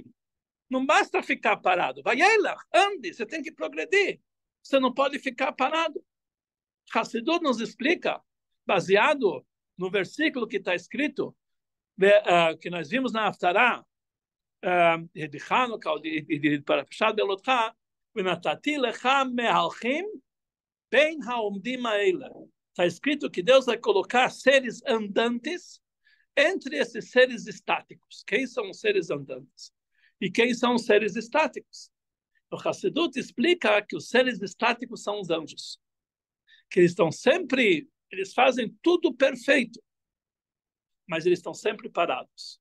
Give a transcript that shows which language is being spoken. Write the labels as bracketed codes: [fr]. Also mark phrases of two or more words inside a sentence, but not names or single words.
[pt] Não basta ficar parado. Ande, você tem que progredir. Você não pode ficar parado. Hassidut nos explica, baseado no versículo que está escrito, que nós vimos na Haftarah, de Hanukkah, de Parashat Belotcha, [he] ונתתי לך מהלכים בין העומדים האלה. [pt] Está escrito que Deus vai colocar seres andantes entre esses seres estáticos. Quem são os seres andantes? E quem são os seres estáticos? O Hassidut explica que os seres estáticos são os anjos. Que eles fazem tudo perfeito, mas eles estão sempre parados.